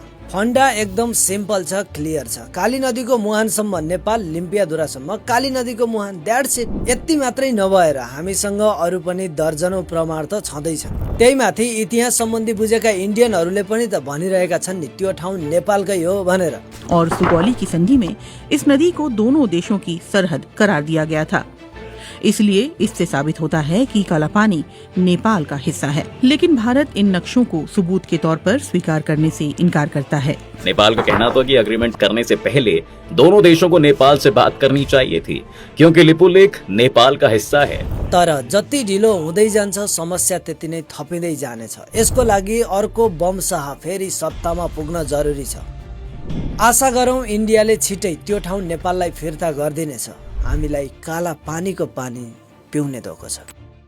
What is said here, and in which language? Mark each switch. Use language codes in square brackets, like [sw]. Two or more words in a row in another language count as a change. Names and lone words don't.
[ne] फन्डा एकदम सिम्पल छ, क्लियर छ। काली नदीको मुहानसम्म नेपाल, लिम्पियाधुरासम्म काली नदीको मुहान, [en] that's it. [ne] यति मात्रै नभएर हामीसँग अरू पनि दर्जनौं प्रमाण त छँदैछन्। त्यही माथि इतिहास सम्बन्धी बुझेका इन्डियनहरूले पनि त भनिरहेका छन् नि त्यो ठाउँ नेपालकै हो भनेर। [hi] और सुगौली की संधि में इस नदी को दोनों देशों की सरहद करार दिया गया था। इसलिए इससे साबित होता है कि कालापानी नेपाल का हिस्सा है। लेकिन भारत इन नक्शों को सबूत के तौर पर स्वीकार करने से इनकार करता है। नेपाल का कहना था कि एग्रीमेंट करने से पहले दोनों देशों को नेपाल से बात करनी चाहिए थी, क्योंकि लिपुलेक नेपाल का हिस्सा है। [ne] तर जति ढिलो हुँदै जान्छ समस्या त्यति नै थपिँदै जानेछ। यसको लागि अर्को वंशह फेरि सत्तामा पुग्न जरुरी छ। आशा गरौँ इन्डियाले छिटै त्यो ठाउँ नेपाललाई फिर्ता गरिदिनेछ। हामीलाई काला पानीको पानी पिउने धोको छ।